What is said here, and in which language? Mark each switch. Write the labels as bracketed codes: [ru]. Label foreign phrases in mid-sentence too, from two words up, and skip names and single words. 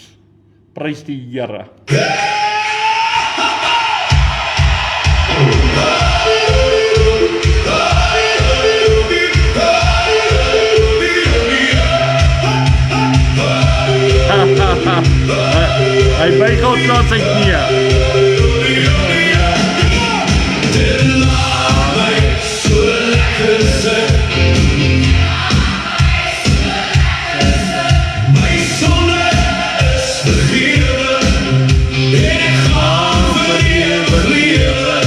[af] Prys die Here. Hy buig al tot sy knie. [nl] Mijn zonde is vergeven. Ik ga voor eeuwig leven.